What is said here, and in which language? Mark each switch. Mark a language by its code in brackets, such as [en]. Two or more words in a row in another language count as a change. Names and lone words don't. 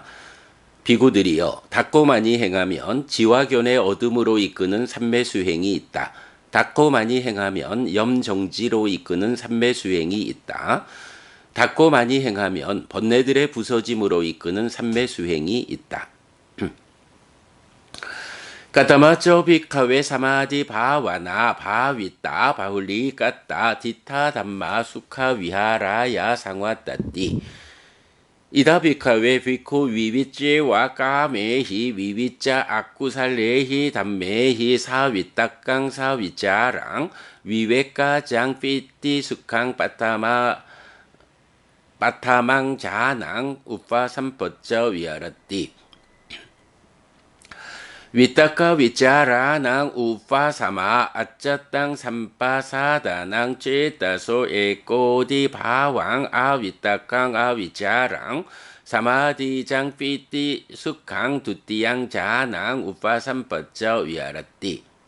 [ko] 비구들이여, 닦고 많이 행하면 지화견의 어둠으로 이끄는 삼매수행이 있다. 닦고 많이 행하면 염정지로 이끄는 삼매수행이 있다. 닦고 많이 행하면 번뇌들의 부서짐으로 이끄는 삼매수행이 있다. [pi] katamāca bhikkhave samādhi bhāvanā bhāvitā bahulī katā diṭṭha dhamma sukha vihārāya saṃvattati idha bhikkhave bhikkhu vivicceva kāmehi vivicca akusalehi dhammehi savitakkaṃ savicāraṃ vivekajaṃ pīti sukhaṃ paṭhamaṃ jhānaṃ upa sampajja viharati vitakka vicārānaṃ vūpasamā ajjhattaṃ sampasādanaṃ cetaso ekodi bhāvaṃ avitakkaṃ avicāraṃ samādhijaṃ pīti sukhaṃ dutiyaṃ jhānaṃ upasampajja viharati